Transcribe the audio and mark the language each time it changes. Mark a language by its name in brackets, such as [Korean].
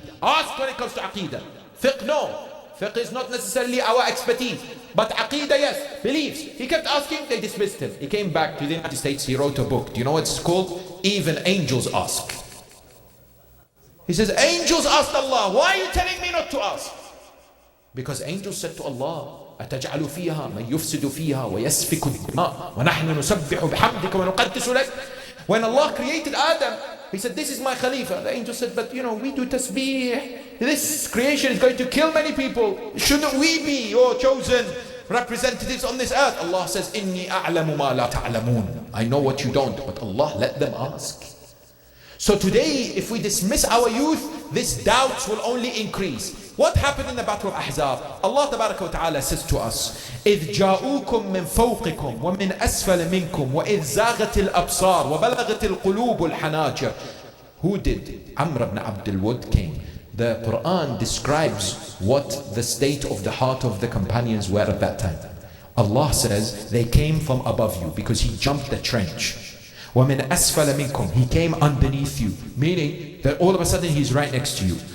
[English] Ask when it comes to aqidah. Fiqh, no. Fiqh is not necessarily our expertise. But aqidah, yes, beliefs. He kept asking, they dismissed him. He came back to the United States, he wrote a book. Do you know what it's called? Even Angels Ask. He says, angels asked Allah, why are you telling me not to ask? Because angels said to Allah, [Arabic] أَتَجْعَلُ فِيهَا مَنْ يُفْسِدُ فِيهَا وَيَسْفِكُ الدِّمَاءَ وَنَحْنُ نُسَبِّحُ بِحَمْدِكَ وَنُقَدِّسُ لَكَ. [English] When Allah created Adam, He said, this is my Khalifa. The angel said, but we do tasbih. This creation is going to kill many people. Shouldn't we be your chosen representatives on this earth? Allah says, [Arabic] إِنِّي أَعْلَمُ مَا لَا تَعْلَمُونَ. [English] I know what you don't, but Allah let them ask. So today, if we dismiss our youth, this doubts will only increase. What happened in the Battle of Ahzab? Allah Tabaraka wa Ta'ala says to us, [Arabic] إِذْ جَاءُوكُم مِّن فَوْقِكُمْ وَمِنْ أَسْفَلِ مِنْكُمْ وَإِذْ زَاغَتِ الْأَبْصَارُ وَبَلَغَتِ الْقُلُوبُ الْحَنَاجِرَ. [English] Who did? Amr ibn Abdul Wud came. The Quran describes what the state of the heart of the companions were at that time. Allah says, they came from above you because he jumped the trench. [Arabic] وَمِنْ أَسْفَلَ مِنْكُمْ. [English] He came underneath you, meaning that all of a sudden he's right next to you.